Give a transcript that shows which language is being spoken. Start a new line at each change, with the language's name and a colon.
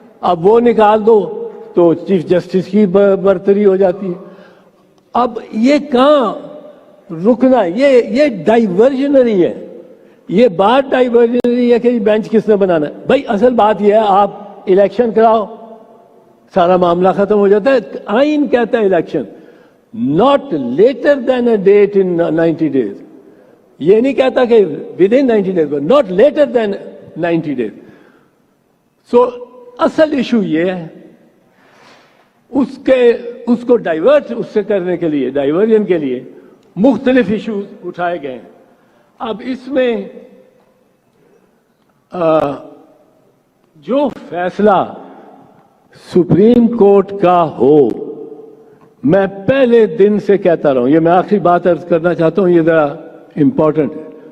Urdu: اب وہ نکال دو تو چیف جسٹس کی برتری ہو جاتی ہے. اب یہ کہاں رکنا, یہ ڈائیورژنری ہے, یہ بات ڈائیورژنری ہے کہ بینچ کس نے بنانا ہے. بھائی اصل بات یہ ہے آپ الیکشن کراؤ, سارا معاملہ ختم ہو جاتا ہے. آئین کہتا ہے election
English: not later than a date in 90 days.
Urdu: یہ نہیں کہتا کہ
English: within 90 days, but not later than 90 days.
Urdu: So اصل ایشو یہ ہے, اس کو ڈائیورٹ اس سے کرنے کے لیے, ڈائیورژن کے لیے مختلف ایشوز اٹھائے گئے ہیں. اب اس میں جو فیصلہ سپریم کورٹ کا ہو, میں پہلے دن سے کہتا رہا ہوں, یہ میں آخری بات عرض کرنا چاہتا ہوں, یہ ذرا امپورٹنٹ ہے.